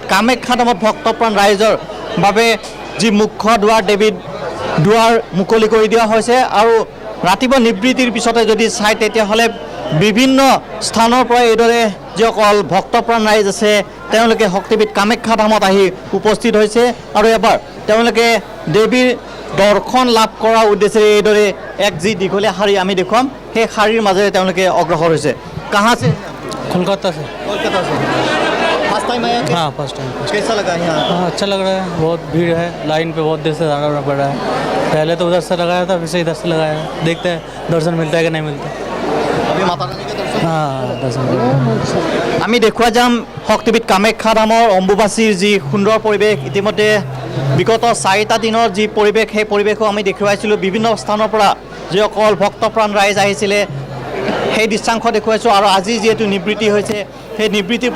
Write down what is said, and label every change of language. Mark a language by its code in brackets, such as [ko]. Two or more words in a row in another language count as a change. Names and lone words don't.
[as] কামাখ্যা ধামত ভক্তপ্ৰাণ ৰাইজৰ বাবে যি মুখ্য দুৱাৰ দেৱীৰ দুৱাৰ মুকলি কৰি দিয়া হৈছে আৰু ৰাতিপুৱা নিবৃত্তিৰ পিছতে যদি চাই তেতিয়াহ'লে বিভিন্ন স্থানৰ পৰা এইদৰে যিসকল ভক্তপ্ৰাণ ৰাইজ আছে তেওঁলোকে শক্তিপীঠ কামাখ্যা ধামত আহি উপস্থিত হৈছে আৰু এবাৰ তেওঁলোকে দেৱীৰ দৰ্শন লাভ কৰাৰ উদ্দেশ্যে এইদৰে এক যি দীঘলীয়া শাৰী আমি দেখুৱাম সেই শাৰীৰ মাজেৰে তেওঁলোকে অগ্ৰসৰ হৈছে [hi] कहाँ से कोलकाता से [en] first time [hi] आया हाँ [en] first time [hi] कैसा लगा यहाँ हाँ अच्छा लग रहा है बहुत भीड़ है लाइन पे बहुत देर से जाना पड़ रहा है पहले तो उधर से लगाया था फिर से इधर से लगाया देखते हैं दर्शन मिलता है कि नहीं मिलता अभी माता रानी का दर्शन हाँ दर्शन [as] আমি দেখুৱা যাম শক্তিপীঠ কামাখ্যা ধামৰ অম্বুবাচীৰ যি সুন্দৰ পৰিৱেশ ইতিমধ্যে বিগত 4টা দিনৰ যি পৰিৱেশ সেই পৰিৱেশো আমি দেখুৱাইছিলোঁ বিভিন্ন স্থানৰ পৰা যিসকল ভক্তপ্ৰাণ ৰাইজ আহিছিলে সেই দৃশ্যাংশ দেখুৱাইছোঁ আৰু আজি যিহেতু নিবৃত্তি হৈছে সেই নিবৃত্তিৰ